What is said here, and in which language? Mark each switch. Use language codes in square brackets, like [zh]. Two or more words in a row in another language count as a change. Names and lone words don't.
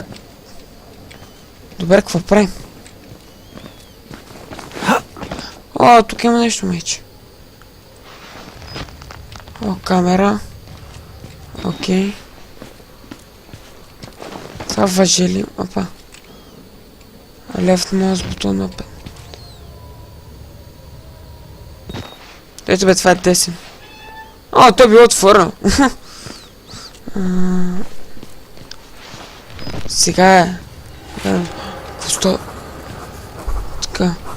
[bg] Добре, какво правим? О, тук има нещо, мече. О, камера. Окей. Това въжи ли? Опа. [en] Left mouse button open. [bg] Ето бе, това е десен. О, той било отворено. Сега е. Какво? Така.